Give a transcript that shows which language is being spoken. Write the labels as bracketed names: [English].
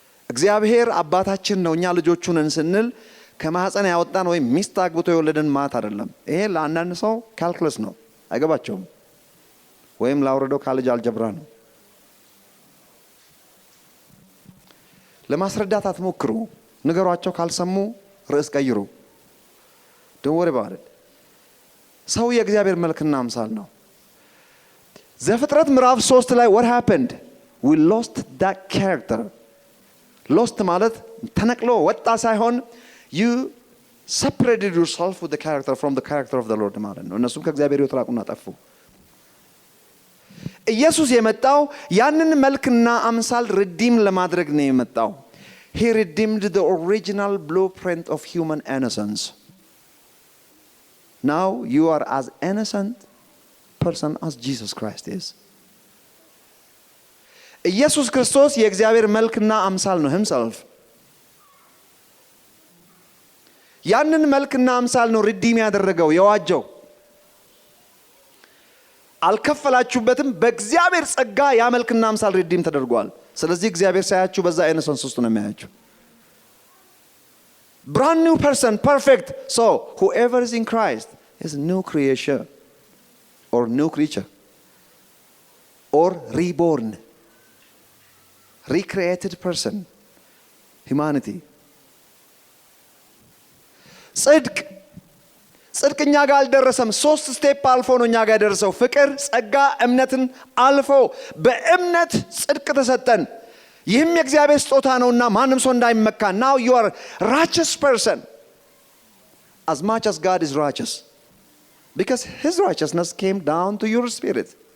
[Amharic] እግዚአብሔር አባታችን ነው። እኛ ልጆቹ ነን ስንል ከማህፀን ያወጣን ወይም ሚስት አግብቶ የወለደን ማለት አይደለም። ይሄ ለአንዳንድ ሰው ካልኩለስ ነው፣ አይገባቸውም። ወይም ላውረደው ካሌጅ አልጀብራ ነው። ለማስረዳት አትሞክሩ። ንገሯቸው። ካልሰሙ ርዕስ ቀይሩ። [English] Don't worry about it. [Amharic] ሰው የእግዚአብሔር መልክና አምሳል ነው። ዘፍጥረት ምዕራፍ 3 ላይ [English] what happened? We lost that character. [Amharic] Lost ማለት ተነቅሎ ወጣ ሳይሆን [English] you separated yourself with the character from the character of the Lord [Amharic] ማለት ነው። እነሱም ከእግዚአብሔር የተራቁና ጠፉ። ኢየሱስ የመጣው ያንን መልክና አምሳል ሪዲም ለማድረግ ነው የመጣው። [English] He redeemed the original blueprint of human innocence. Now you are as innocent person as Jesus Christ is. [Amharic] ኢየሱስ ክርስቶስ የእግዚአብሔር መልክና አምሳል ነው himself. ያንን መልክና አምሳል ነው ሪዲም ያደረገው የዋጀው። አልከፈላችሁበትም፣ በእግዚአብሔር ጸጋ ያ መልክና አምሳል ሪዲም ተደርጓል። ስለዚህ እግዚአብሔር ሳያችሁ በዛ ኢነሰንስ ውስጥ ነው የሚያያችሁ። [English] brand new person, perfect. So whoever is in Christ is a new creation or new creature or reborn, recreated person, humanity. [Amharic] ጽድቅ እኛ ጋር አልደረሰም። 3 ስቴፕ አልፎ ነው እኛ ጋር ደረሰው። ፍቅር፣ ጸጋ፣ እምነትን አልፎ በእምነት ጽድቅ ተሰጠን። ይህም የእግዚአብሔር ስጦታ ነውና ማንም ሰው እንዳይመካ። [English] now you are righteous person as much as God is righteous because his righteousness came down to your spirit.